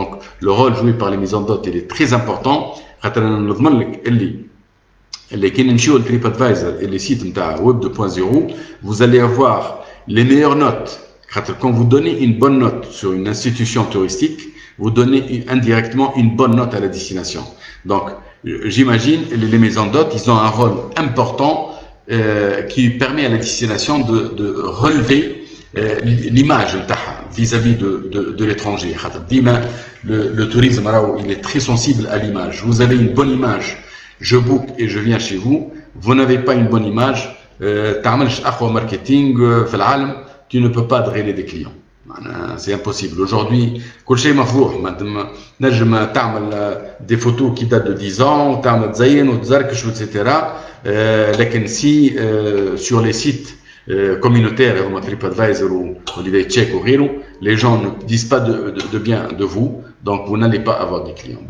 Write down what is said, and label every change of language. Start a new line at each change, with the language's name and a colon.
French: Donc le rôle joué par les maisons d'hôtes il est très important.
Arabic: خاطر انا نضمن لك اللي كي نمشيو للتريب ادفايزر اللي سيت نتاع ويب 2.0
French: vous allez avoir les meilleures notes. خاطر quand vous donnez une bonne note sur une institution touristique, vous donnez indirectement une bonne note à la destination. Donc j'imagine les maisons d'hôtes, ils ont un rôle important qui permet à la destination de relever l'image vis-à-vis de l'étranger. Le tourisme il est très sensible à l'image. Vous avez une bonne image, je book et je viens chez vous. Vous n'avez pas une bonne image,
Arabic: تعملش أقوى
French: marketing
Arabic: في العالم,
French: tu ne peux pas drainer des clients. C'est impossible.
Arabic: Aujourd'hui, كل شيء مفتوح. نجم تعمل
French: des photos qui datent de 10 ans,
Arabic: تعمل تزين وتزركش
French: etc. لكن si sur les sites communautaires comme TripAdvisor ou Holiday Check ou غيره, les gens ne disent pas de bien de vous, donc vous n'allez pas avoir des clients.